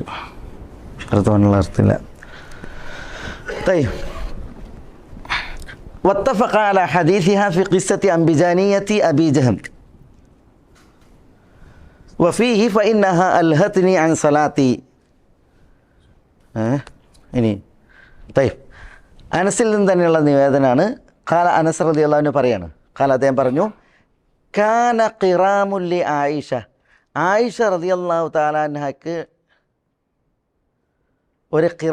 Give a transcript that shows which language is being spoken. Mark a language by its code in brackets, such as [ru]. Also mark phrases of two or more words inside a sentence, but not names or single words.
[ml] അർത്ഥമുള്ള അർത്ഥമില്ല. [ar] واتفق على حديثها في قصة أنبجانية أبي جهم وفيه فإنها ألهتني عن صلاتي. [ml] ഇനി അനസിൽ നിന്ന് തന്നെയുള്ള നിവേദനമാണ്. [ar] قال أنس رضي الله عنه പറയാണ്, ഖാല [ml] അദ്ദേഹം പറഞ്ഞു, [ar] كان قرام لعائشة. [ml] ആയിഷ റളിയല്ലാഹു തആല അൻഹയ്ക്ക് ഒരു ഖിറാം ഉണ്ടായിരുന്നു.